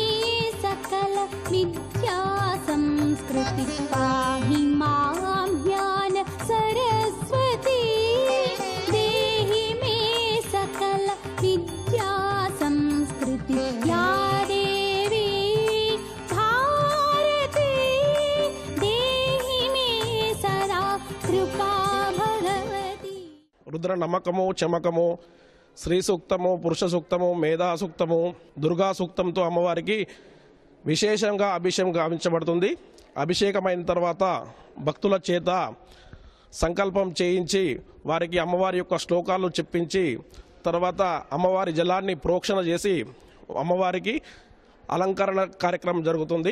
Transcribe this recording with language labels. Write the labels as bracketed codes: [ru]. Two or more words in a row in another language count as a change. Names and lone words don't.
[sa] सकल विद्या संस्कृति पाहि मां ज्ञान सरस्वती देहि मे सकल विद्या संस्कृति या देवी भारती देहि मे सदा कृपा भगवती. [te] రుద్ర నమ్మకము చమకము శ్రీ సూక్తము పురుష సూక్తము మేధా సూక్తము దుర్గా సూక్తంతో అమ్మవారికి విశేషంగా అభిషేకం గావించబడుతుంది. అభిషేకమైన తర్వాత భక్తుల చేత సంకల్పం చేయించి వారికి అమ్మవారి యొక్క శ్లోకాలు చెప్పించి తర్వాత అమ్మవారి జలాన్ని ప్రోక్షణ చేసి అమ్మవారికి అలంకరణ కార్యక్రమం జరుగుతుంది.